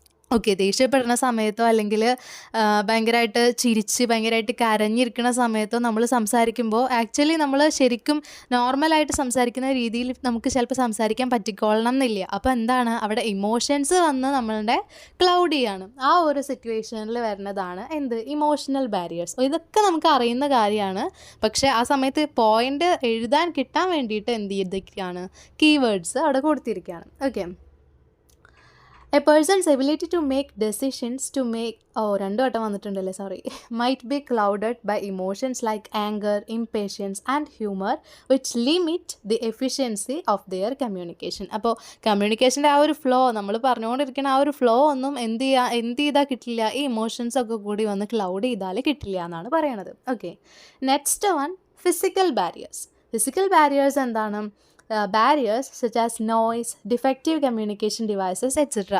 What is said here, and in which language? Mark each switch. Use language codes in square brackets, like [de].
[ml] Okay, ദേഷ്യപ്പെടുന്ന സമയത്തോ അല്ലെങ്കിൽ ഭയങ്കരമായിട്ട് ചിരിച്ച് ഭയങ്കരമായിട്ട് കരഞ്ഞിരിക്കുന്ന സമയത്തോ നമ്മൾ സംസാരിക്കുമ്പോൾ ആക്ച്വലി നമ്മൾ ശരിക്കും നോർമലായിട്ട് സംസാരിക്കുന്ന രീതിയിൽ നമുക്ക് ചിലപ്പോൾ സംസാരിക്കാൻ പറ്റിക്കൊള്ളണം എന്നില്ല. അപ്പോൾ എന്താണ്, അവിടെ ഇമോഷൻസ് വന്ന് നമ്മളുടെ ക്ലൗഡ് ചെയ്യാണ്. ആ ഒരു സിറ്റുവേഷനിൽ വരുന്നതാണ് എന്ത്? Emotional barriers. ഇതൊക്കെ നമുക്ക് അറിയുന്ന കാര്യമാണ്. പക്ഷേ ആ സമയത്ത് പോയിൻ്റ് എഴുതാൻ കിട്ടാൻ വേണ്ടിയിട്ട് എന്ത് ചെയ്തിരിക്കുകയാണ്, കീവേഡ്സ് അവിടെ കൊടുത്തിരിക്കുകയാണ്. [en] okay, A person's ability to make decisions [ml] രണ്ടു വട്ടം വന്നിട്ടുണ്ടല്ലേ, sorry, [en] might be clouded by emotions like anger, impatience and humor which limit the efficiency of their communication. [ml] അപ്പോൾ കമ്മ്യൂണിക്കേഷൻ്റെ ആ ഒരു ഫ്ലോ, നമ്മൾ പറഞ്ഞുകൊണ്ടിരിക്കുന്ന ആ ഒരു ഫ്ലോ ഒന്നും എന്ത് ചെയ്താൽ കിട്ടില്ല, ഈ ഇമോഷൻസ് ഒക്കെ കൂടി വന്ന് ക്ലൗഡ് ചെയ്താൽ കിട്ടില്ല എന്നാണ് പറയണത്. Okay, next one, physical barriers. Physical barriers എന്താണ്? [en] Barriers such as noise, defective communication devices etcetera.